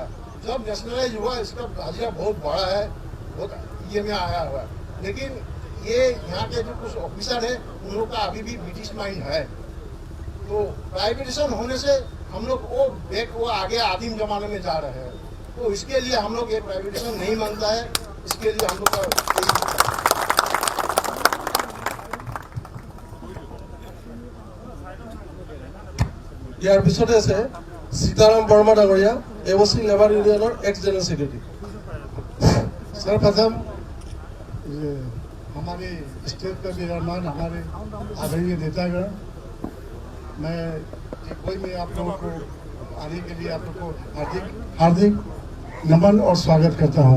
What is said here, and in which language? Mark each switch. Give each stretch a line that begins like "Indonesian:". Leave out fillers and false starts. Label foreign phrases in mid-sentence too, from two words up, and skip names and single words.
Hindi: जब नेशनलाइज हुआ इसका हाजिरा बहुत बड़ा है, बहुत ये में आया हुआ है। लेकिन ये यहाँ के जो कुछ ऑफिसर है उन लोग का अभी भी
English: British mind
Hindi: है। तो प्राइवेटाइजेशन होने से हम लोग वो आगे आदिम जमाने में जा रहे हैं। तो इसके लिए हम लोग ये प्राइवेटाइजेशन नहीं मानता है। इसके लिए हम लोग का
Assamese: ইয়াৰ পিছতে আছে सीताराम बर्मा डांगरिया, एवसी
English: labour union ex general secretary.
Hindi: सर्वप्रथम हमारे स्टेट का निर्माण हमारे आदरणीय नेतागण, मैं कोई में आप लोगों को आने के लिए आप लोगों को हार्दिक नमन और स्वागत करता हूं।